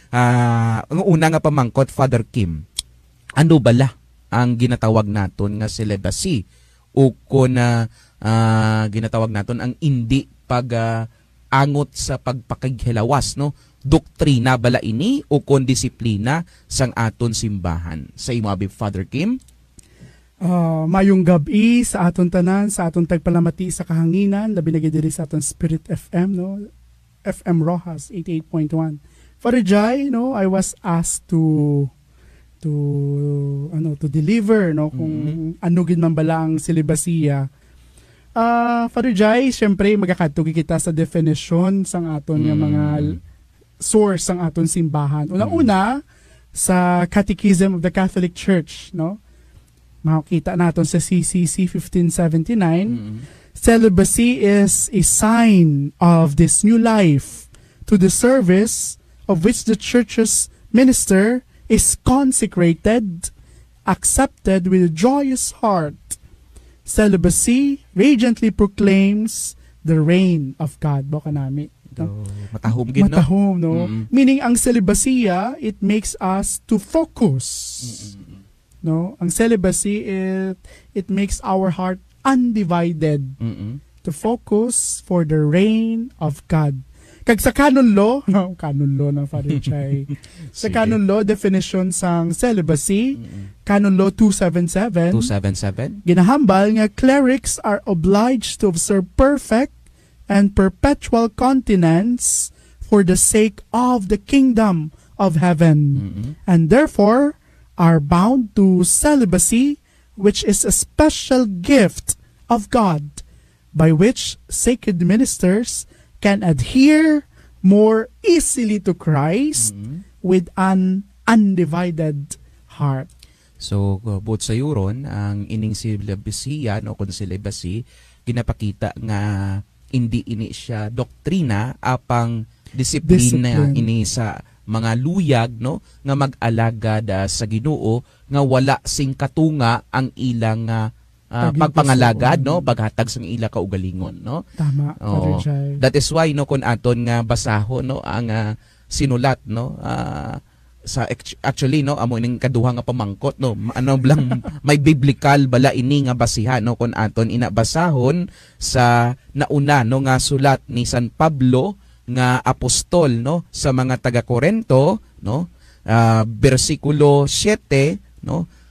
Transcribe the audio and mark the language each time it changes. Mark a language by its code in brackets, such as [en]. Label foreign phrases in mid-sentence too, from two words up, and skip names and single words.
[hil] Ang una nga pamangkot, Father Kim, ano bala ang ginatawag naton nga celibacy o kung ginatawag naton ang hindi angot sa pagpakighilawas, no, doktrina bala ini o kon disiplina sang aton simbahan? Sa imo abi, Father Kim. Mayong gabi sa aton tanan, sa aton tagpalamati sa kahanginan, labi na diri sa aton Spirit FM, no, FM Rojas 88.1. [en] Father Jai, no, I was asked to deliver, [hil] no, kung ano gid man bala ang selibasiya. Father Jai, syempre magkakatugi kita sa definition sang aton nga mga source sang aton simbahan. Una-una sa Catechism of the Catholic Church, no? Makikita naton sa [en] CCC 1579, celibacy is a sign of this new life to the service of which the Church's minister is consecrated, accepted with a joyous heart. Celibacy radiantly proclaims the reign of God. [hil] Baka nami. Matahom gid, no? Matahom, no? [en] Meaning ang celibacy, it makes us to focus. No? Ang celibacy, it makes our heart undivided to focus for the reign of God. [hil] Kag sa canon law, no, canon law ng Father Chay. Sa canon law definition sang celibacy, canon law 277, ginahambal nga [en] clerics are obliged to observe perfect and perpetual continence for the sake of the kingdom of heaven, and therefore are bound to celibacy, which is a special gift of God, by which sacred ministers can adhere more easily to Christ with an undivided heart. [hil] So buot sa yuron ang ining silabasiya no kun silabasi ginapakita nga hindi ini siya doktrina apang disiplina ini sa mga luyag no nga mag-alagad sa Ginoo nga wala sing katunga ang ilang pagpangalagad no paghatag sang ila kaugalingon no. Tama. [en] That is why [hil] no kun aton nga basahon no ang sinulat no sa actually no amo ning kaduha nga pamangkot no ano lang may biblical bala ini nga basihan no kun aton inabasahon sa nauna no nga sulat ni San Pablo nga apostol no sa mga taga Corinto no bersikulo 7 no